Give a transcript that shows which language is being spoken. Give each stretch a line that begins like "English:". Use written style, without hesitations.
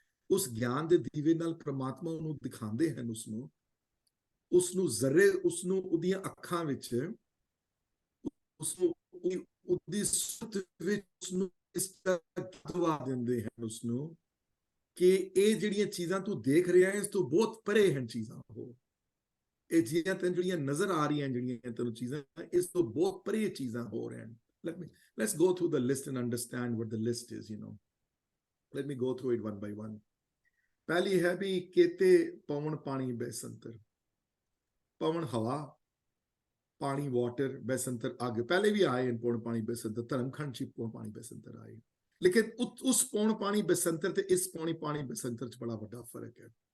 Punjabi: ਉਸ ਗਿਆਨ ਦੇ ਦੀਵੇ ਨਾਲ ਪ੍ਰਮਾਤਮਾ ਨੂੰ ਦਿਖਾਉਂਦੇ ਹਨ, ਉਸਨੂੰ ਜ਼ਰੇ, ਉਸਨੂੰ ਉਹਦੀਆਂ ਅੱਖਾਂ ਵਿੱਚ, ਉਸਨੂੰ ਉਹਦੀ ਸੁਰਤ ਵਿੱਚ ਉਸਨੂੰ ਇਸ ਦਵਾ ਦਿੰਦੇ ਹਨ ਉਸਨੂੰ ਕਿ ਇਹ ਜਿਹੜੀਆਂ ਚੀਜ਼ਾਂ ਤੂੰ ਦੇਖ ਰਿਹਾ ਇਸ ਤੋਂ ਬਹੁਤ ਪਰੇ ਹਨ ਚੀਜ਼ਾਂ ਉਹ, ਇਹ ਚੀਜ਼ਾਂ ਤੈਨੂੰ ਜਿਹੜੀਆਂ ਨਜ਼ਰ ਆ ਰਹੀਆਂ ਜਿਹੜੀਆਂ ਤੈਨੂੰ ਚੀਜ਼ਾਂ ਇਸ ਤੋਂ ਬਹੁਤ ਪਰੇ ਚੀਜ਼ਾਂ ਹੋ ਰਹੀਆਂ।
English: Let's go through the list and understand what the list is, Let me go through it one by one.
Punjabi: ਪਹਿਲੀ ਹੈ ਵੀ ਕੇਤੇ ਪਵਨ ਪਾਣੀ ਬੈਸੰਤਰ, ਪਵਨ ਹਵਾ, ਪਾਣੀ ਵਾਟਰ, ਬੈਸੰਤਰ ਅੱਗ। ਪਹਿਲੇ ਵੀ ਆਏ ਪੌਣ ਪਾਣੀ ਬੈਸੰਤਰ, ਧਰਮਖੰਡ ਚ ਪੌਣ ਪਾਣੀ ਬੈਸੰਤਰ ਆਏ, ਲੇਕਿਨ ਉਸ ਪੌਣ ਪਾਣੀ ਬੈਸੰਤਰ ਤੇ ਇਸ ਪੌਣ ਪਾਣੀ ਬੈਸੰਤਰ ਚ ਬੜਾ ਵੱਡਾ ਫਰਕ ਹੈ।